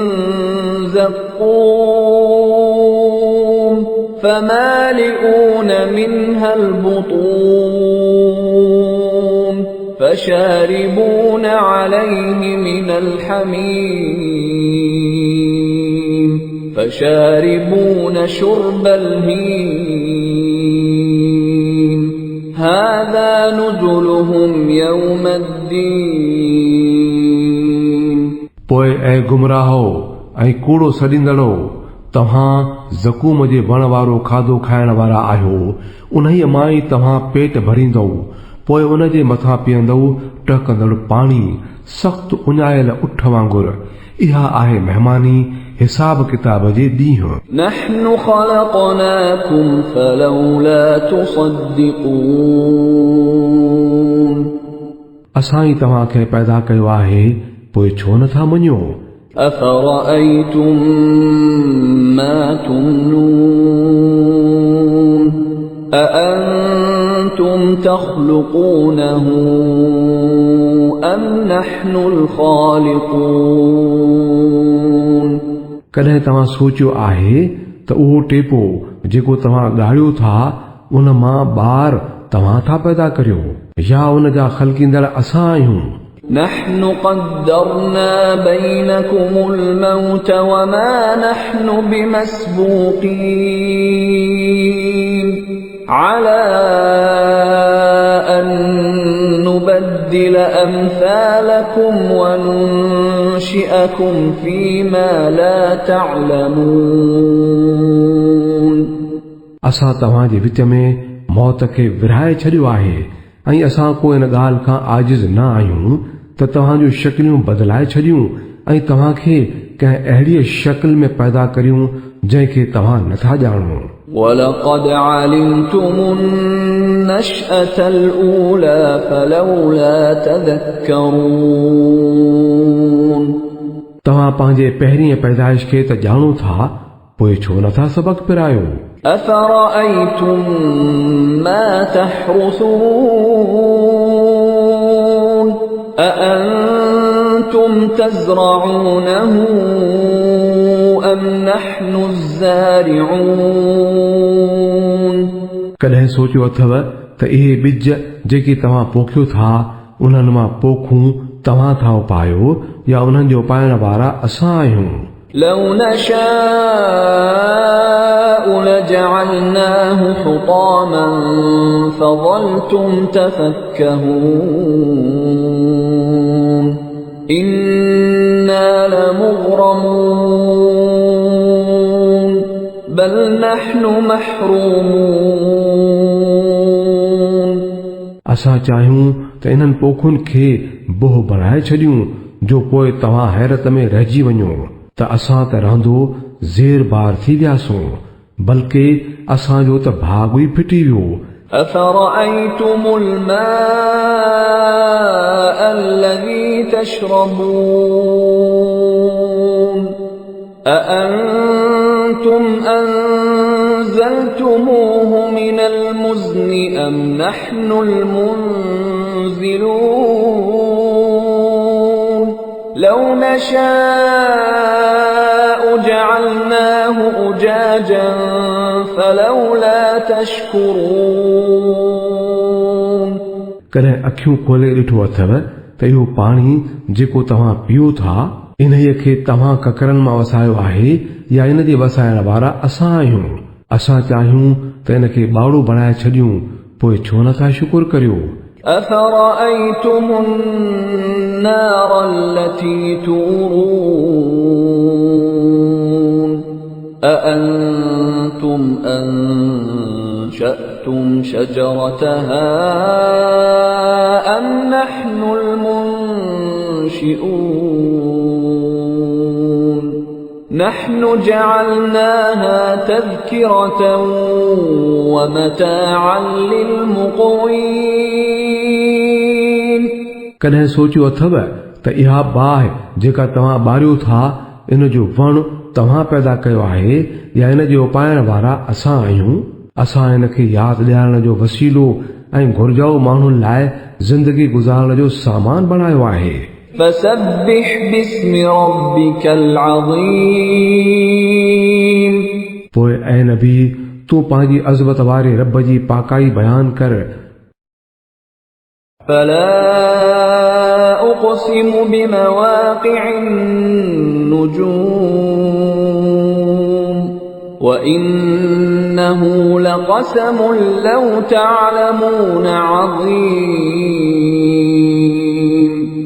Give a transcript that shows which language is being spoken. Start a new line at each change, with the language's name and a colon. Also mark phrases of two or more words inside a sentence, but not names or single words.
Arabic: زقوم فمالئون منها البطون فشاربون عليه من الحميم فشاربون شرب الهيم هذا نزلهم يوم الدين
Sindhi: पोइ ऐं गुमराहो ऐं कूड़ो सॾींदड़ो तव्हां ज़कूम जे वण वारो खाधो खाइण वारा आहियो, उन्हीअ मां ई तव्हां पेट भरींदव, पोइ उन जे मथां पीअंदव टहकंदड़ पाणी सख़्त उञायल उठ वांगुर। इहा आहे महिमानी हिसाब किताब जे ॾींहुं।
Arabic: نحن خلقناكم فلولا تصدقون
Sindhi: असां ई तव्हांखे पैदा कयो आहे, पोइ छो नथा मञो।
Arabic: أفرأيتم ما تمنون أأنتم تخلقونه أم نحن الخالقون
Sindhi: कॾहिं तव्हां सोचियो आहे त उहो टेपो जेको तव्हां ॻाढ़ियो था उन मां ॿार तव्हां था पैदा करियो, या उन जा ख़लकींदड़ असां आहियूं।
Arabic: نحن قدرنا بينكم الموت وما نحن بمسبوقين على أن نبدل أمثالكم وننشئكم فيما لا تعلمون
Sindhi: असां तव्हांजे विच में मौत खे विरहाए छॾियो आहे ऐं असां को इन ॻाल्हि खां आजिज़ न आहियूं त तव्हांजूं शक्लियूं बदिलाए छॾियूं ऐं तव्हांखे कंहिं अहिड़ीअ शक्ल में पैदा करियूं जंहिंखे तव्हां नथा ॼाणो।
Arabic: ولقد علمتم النشأة الأولى فلولا تذكرون
Sindhi: तव्हां पंहिंजे पहिरीं पैदाइश खे त ॼाणो था, पोइ छो नथा सबक़ पिरायो।
Arabic: أفرأيتم ما تحرثون أأنتم تزرعونه أم نحن الزارعون
Sindhi: कॾहिं सोचियो अथव त इहे ॿिज जेके तव्हां पोखियो था उन्हनि मां पोखूं तव्हां था उपायो या उन्हनि जो पाइण वारा असां आहियूं।
Arabic: لو نشاء لجعلناه حطاما فظلتم تفكهون إنا لمغرمون بل نحن محرومون
Sindhi: असां चाहियूं त इन्हनि पोखुनि खे बोह बणाए छॾियूं जो पोइ तव्हां हैरत में रहिजी वञो त असां त रहंदो ज़ेर बार थी वियासूं, बल्कि असांजो त भाग ई फिटी वियो।
Arabic: أفرأيتم الماء الذي تشربون أأنتم أنزلتموه من المزن أم نحن المنزلون لو نشاء جعلناه أجاجا فلولا تشكرون
Sindhi: कॾहिं अखियूं खोले ॾिठो अथव त इहो पाणी जेको तव्हां पियो था इन्हीअ खे तव्हां ककरनि मां वसायो आहे या इन जे वसाइण वारा असां आहियूं। असां चाहियूं त इन खे ॿावड़ो बणाए छॾियूं, पोइ छो नथा शुकुर करियो।
Arabic: أفرأيتم النار التي تورون أأنتم أنشأتم شجرتها أم نحن المنشئون نحن جعلناها تذكرة ومتاعا للمقوين
Sindhi: कॾहिं सोचियो अथव त इहा बाहि जेका तव्हां ॿारियो था इन जो वण तव्हां पैदा कयो आहे या इन जे उपाइण वारा असां आहियूं। असां इन खे यादि ॾियारण जो वसीलो ऐं घुर्जाऊ माण्हुनि लाइ ज़िंदगी गुज़ारण जो सामान बणायो आहे।
Arabic: فسبح باسم ربك العظيم
Sindhi: पोइ ऐं नबी तूं पंहिंजी अज़मत वारे रब जी पाकाई बयान कर।
Arabic: فلا أقسم بمواقع النجوم وإنه لقسم لو تعلمون عظيم